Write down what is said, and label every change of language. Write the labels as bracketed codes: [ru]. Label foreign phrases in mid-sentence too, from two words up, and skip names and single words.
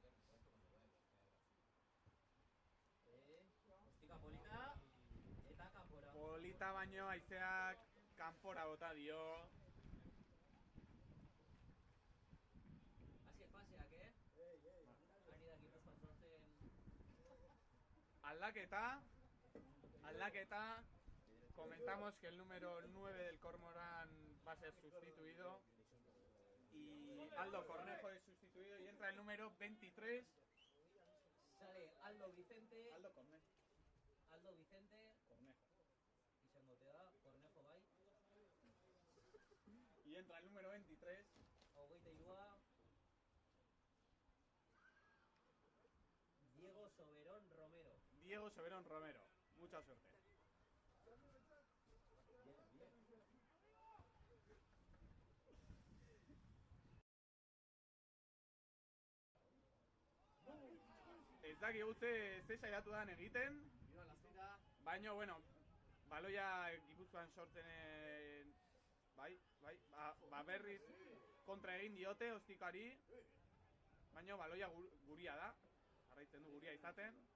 [eu] Ostika polita eta kanpora. Polita baino haizeak kanpora bota dio. Azken faseak, Ari da Gipuzkoan sortzen... Aldaketa. [es] Comentamos que el número 9 del Cormorán va a ser sustituido. Y Aldo Cornejo es sustituido y entra el número 23. Sale Aldo Vicente. Aldo Cornejo. Cornejo. [eu] Izango te da, Cornejo bai. [es] Y entra el número 23. 23. Diego Soberón Romero. Mucha suerte. [eu] Ez dakigu ze saiatu dan egiten, baina, bueno, baloia Gipuzkoan sortzen, bai, berriz kontra egin diote ostikari, baina baloia guria da, jarraitzen du guria izaten.